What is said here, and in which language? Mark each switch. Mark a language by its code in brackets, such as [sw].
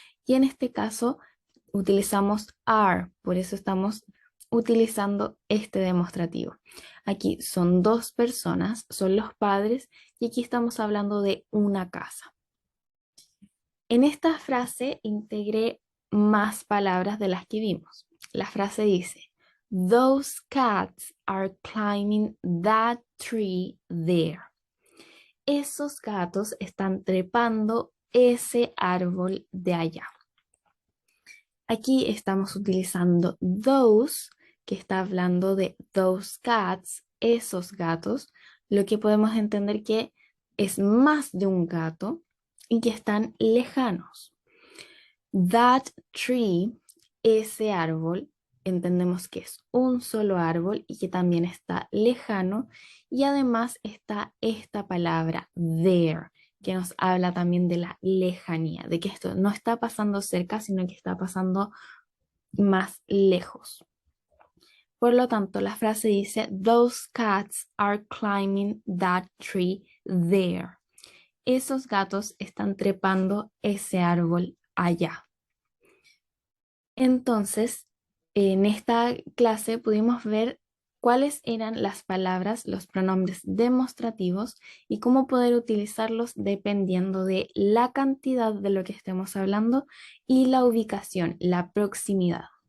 [es] Y en este caso utilizamos are, por eso estamos utilizando este demostrativo. Aquí son dos personas, son los padres, y aquí estamos hablando de una casa. En esta frase integré más palabras de las que vimos. La frase dice, [en] those cats are climbing that tree there. [es] Esos gatos están trepando ese árbol de allá. Aquí estamos utilizando those, que está hablando de [en] those cats, [es] esos gatos, lo que podemos entender que es más de un gato y que están lejanos. [en] That tree, [es] ese árbol, entendemos que es un solo árbol y que también está lejano, y además está esta palabra there, que nos habla también de la lejanía, de que esto no está pasando cerca, sino que está pasando más lejos. Por lo tanto, la frase dice, [en] those cats are climbing that tree there. [es] Esos gatos están trepando ese árbol allá. Entonces, en esta clase pudimos ver cuáles eran las palabras, los pronombres demostrativos y cómo poder utilizarlos dependiendo de la cantidad de lo que estemos hablando y la ubicación, la proximidad.